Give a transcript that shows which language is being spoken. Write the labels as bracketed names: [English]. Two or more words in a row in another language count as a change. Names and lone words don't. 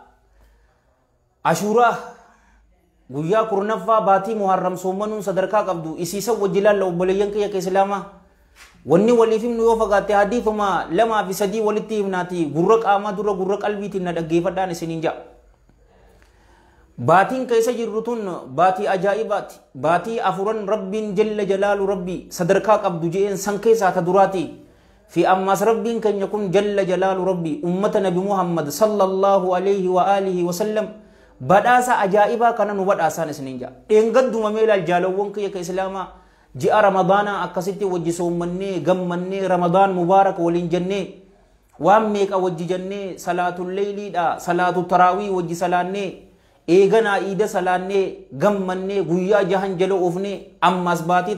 [Oromo] ashuuraa guyyaa kurnaffaa baatii muharram soommanuun sadarkaa qabdu isiisa wajjilaalla obboleeyyan kiyya islaamaa wanni waliif himnu yoo fagaatte hadiifuma lamaa fi sadii walitti himnaati gurra qaamaa dura gurra qalbiitiin na dhaggeeffadhaan isiniin ja'a baatiin keessa jirru tun baatii ajaa'ibaati baatii afuran rabbiin [Arabic] جل جلاله [Oromo] rabbii sadarkaa qabdu je'een san keessaa ta duraati fi ammas rabbiin keenya kun [Arabic] جل جلاله [Oromo] rabbii ummata nabi muhammad [Arabic] صلى الله عليه وعلى آله وسلم [Oromo] badhaasa ajaa'ibaa kana nu badhaasaan isiniin ja'a dheengadduma meelaal jaalawwan kiyya islaamaa ji'a ramadaana akkasitti wajji soomannee gammannee [Arabic] رمضان مبارك [Oromo] waliin jennee waan meeqa wajji jennee salaatul leeyliidha [Arabic] صلاة التراويح [Oromo] wajji salaannee eeganaa iida salaannee gammannee guyyaa jahan jala oofnee ammas baatii